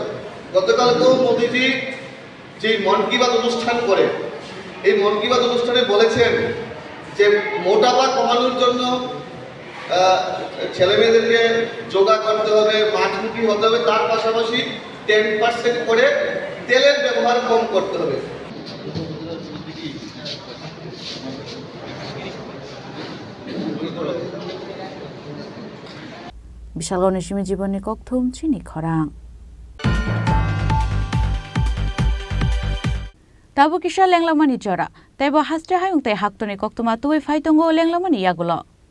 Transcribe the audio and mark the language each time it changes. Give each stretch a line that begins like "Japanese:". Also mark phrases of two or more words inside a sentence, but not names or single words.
Bangla: গতকালকেও মোদিজি যে মন কি বাত অনুষ্ঠান করে, এই মন কি বাত অনুষ্ঠানে বলেছেন যে মোটাপা কমানোর জন্য ছেলেমেয়েদেরকে যোগা করতে হবে, মাঠমুখী হতে হবে, তার পাশাপাশি 10% করে তেলের ব্যবহার কম করতে হবে।
Kok Borok: Bishalgor Nishimi Jiboni Koktum Chini Khorang Tabu Kisha Lenglamani Jora Tebo Hastre Hayung Te Haktoni Koktuma Tui Faitongo Lenglamani Yagulo